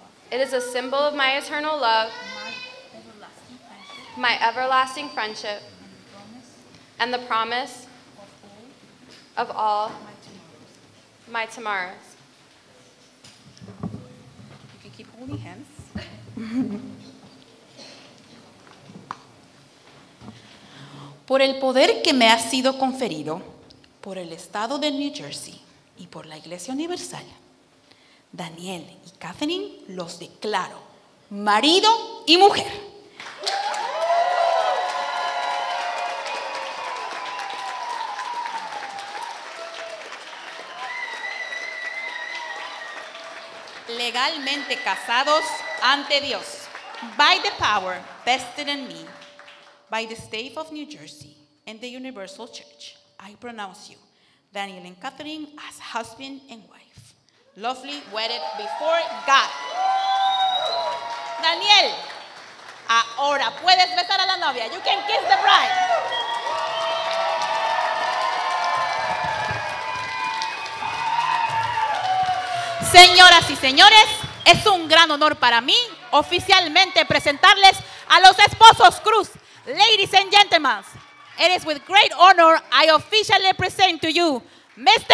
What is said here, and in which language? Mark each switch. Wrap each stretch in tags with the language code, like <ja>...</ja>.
<en>It is a symbol of my eternal love, my everlasting friendship, and the promise of all my tomorrows. You can keep holding hands.</en> <es>Por el poder que me ha sido conferido por el Estado de New Jersey y por la Iglesia Universal, Daniel y Catherine los declaro marido y mujer. legalmente casados ante Dios,</es> <en>by the power vested in me, by the state of New Jersey and the Universal Church, I pronounce you, Daniel and Catherine, as husband and wife, lawfully wedded before God.</en> <es>Daniel, ahora puedes besar a la novia.</es> <en>You can kiss the bride.</en> <es>Señoras y señores, es un gran honor para mí oficialmente presentarles a los esposos Cruz.</es> <en>Ladies and gentlemen, it is with great honor I officially present to you Mr.</en>